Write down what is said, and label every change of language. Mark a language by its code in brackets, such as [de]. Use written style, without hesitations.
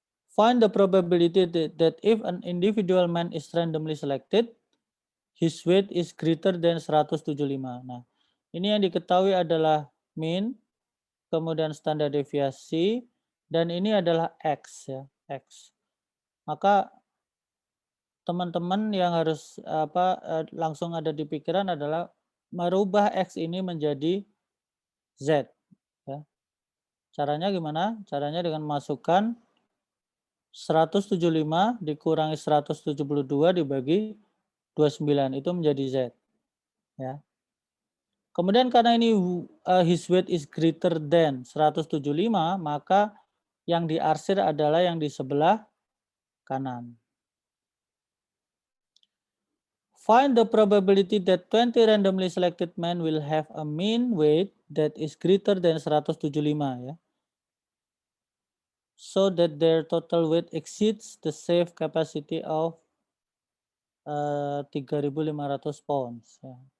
[en] Find the probability that if an individual man is randomly selected, his weight is greater than 175. [id] Nah, ini yang diketahui adalah mean, kemudian standar deviasi, dan ini adalah X ya, X. Maka teman-teman yang harus langsung ada di pikiran adalah merubah X ini menjadi Z. Ya. Caranya gimana? Caranya dengan masukkan 175 dikurangi 172 dibagi 29 itu menjadi Z. Ya. Kemudian karena ini [en] his weight is greater than 175, [id] maka yang diarsir adalah yang di sebelah kanan. [en] Find the probability that 20 randomly selected men will have a mean weight that is greater than 175 [id] ya. [en] So that their total weight exceeds the safe capacity of 3.500 pounds [id] ya.